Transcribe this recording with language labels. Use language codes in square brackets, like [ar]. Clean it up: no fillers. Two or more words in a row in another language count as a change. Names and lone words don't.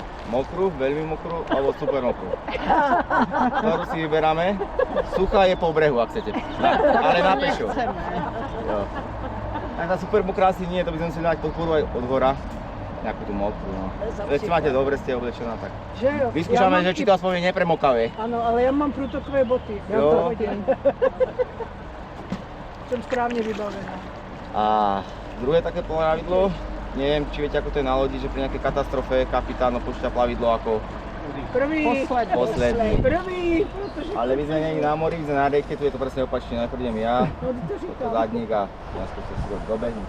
[sk] Mokrú, veľmi mokrú alebo super mokrú. Ktorú si vyberáme. Suchá je po brehu, ak chcete. Ale na pešo. Jo. Tak tá super mokrá asi nie, to by sme si dať podporu aj od hora. Nejakú tú mokrú, no. Ešte máte dobre, ste oblečená, tak. Vyskúšame, že či to aspoň je nepremokavé. [cs] Ano, ale já mám průtokové boty. Já to hodím. Jsem správně vybavená. [sk] A druhé také plavidlo, neviem, či viete, ako to je na lodi, že pri nejakej katastrofe kapitán počíta plavidlo ako posledný. Prvý. Ale my sme nie na mori, sme na rieke, tu je to presne opačne, najprv idem ja, toto zadník a ja skúsim si to dobehnem.